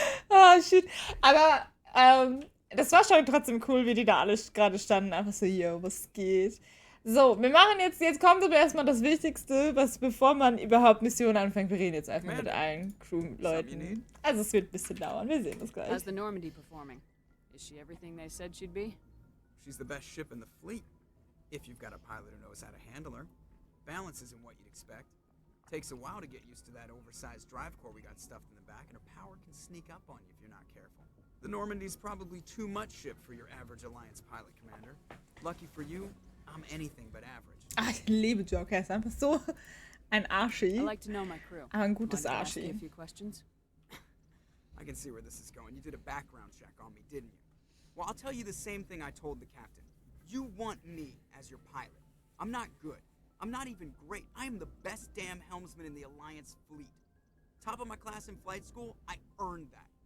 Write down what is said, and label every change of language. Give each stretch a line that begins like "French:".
English: Oh, shit.
German: Aber das war schon trotzdem cool, wie die da alle gerade standen. Einfach so, yo, was geht? So, wir machen jetzt kommt aber erstmal das Wichtigste, bevor man überhaupt Missionen anfängt. Wir reden jetzt einfach mit allen Crew-Leuten. Also es wird ein bisschen dauern. Wir sehen das gleich.
English: How's the Normandy performing? Is she everything they said she'd be? She's the best ship in the fleet. If you've got a pilot who knows how to handle her. Balance isn't what you'd expect. Takes a while to get used to that oversized drive core we got stuffed in the back, and her power can sneak up on you if you're not careful. The Normandy's probably too much ship for your average Alliance pilot, Commander. Lucky for you, I'm anything but average.
German: Ach, ich liebe Joker. Er ist einfach so ein Arschi.
English: I like to know my crew.
German: Aber ein gutes
English: Mind if I ask you
German: Arschi.
English: a few questions? I can see where this is going. You did a background check on me, didn't you? Well, I'll tell you the same thing I told the captain. You want me as your pilot. I'm not good. I'm not even great. I am the best damn helmsman in the Alliance fleet. Top of my class in flight school, I earned that.